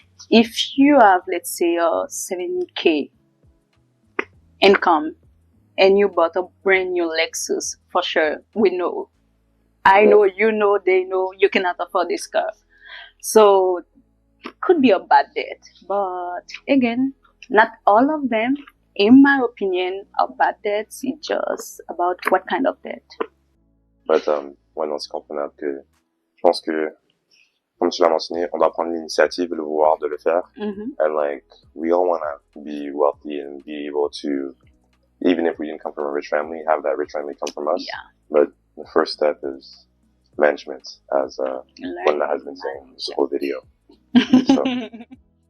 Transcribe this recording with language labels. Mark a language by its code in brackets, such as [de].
[en] If you have, let's say, a 70K income and you bought a brand new Lexus, for sure, we know. I know, you know, they know you cannot afford this car. So it could be a bad debt. But again, not all of them, in my opinion, are bad debts. It's just about what kind of debt. But, [fr] ouais, non, c'est comprenable que, je pense que, comme tu l'as mentionné, on doit prendre l'initiative, le vouloir de le faire. [en] And like, we all want to be wealthy and be able to, even if we didn't come from a rich family, have that rich family come from us. Yeah. But the first step is management, as Wadna has been saying this whole video. So.